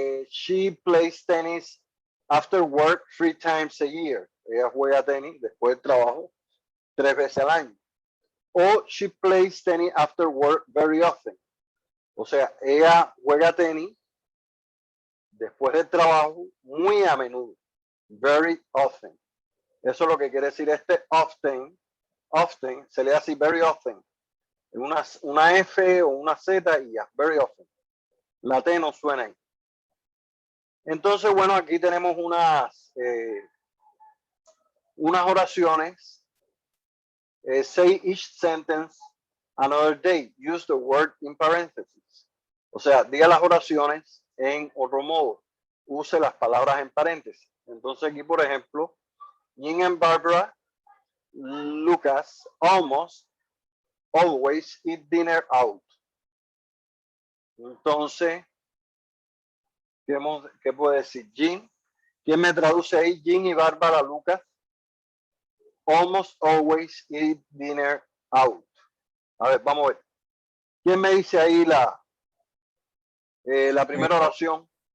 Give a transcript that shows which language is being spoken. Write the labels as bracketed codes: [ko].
[en] She plays tennis after work 3 times a year. [es] Ella juega tenis después del trabajo 3 veces al año. [en] O she plays tennis after work very often. [es] O sea, ella juega tenis después del trabajo muy a menudo. Very often. Eso es lo que quiere decir este often. Often se le hace very often. Una F o una Z y ya. Very often. La T no suena ahí. Entonces, bueno, aquí tenemos unas oraciones. [en] Say each sentence another day. Use the word in parentheses. [es] O sea, diga las oraciones en otro modo. Use las palabras en paréntesis. [en] Entonces aquí, por ejemplo, Jean and Barbara, Lucas, almost always eat dinner out. [es] Entonces, ¿qué puede decir? Jean. ¿Quién me traduce ahí? Jean y Bárbara, Lucas. [en] Almost always eat dinner out. [es] A ver, vamos a ver. ¿Quién me dice ahí la primera oración?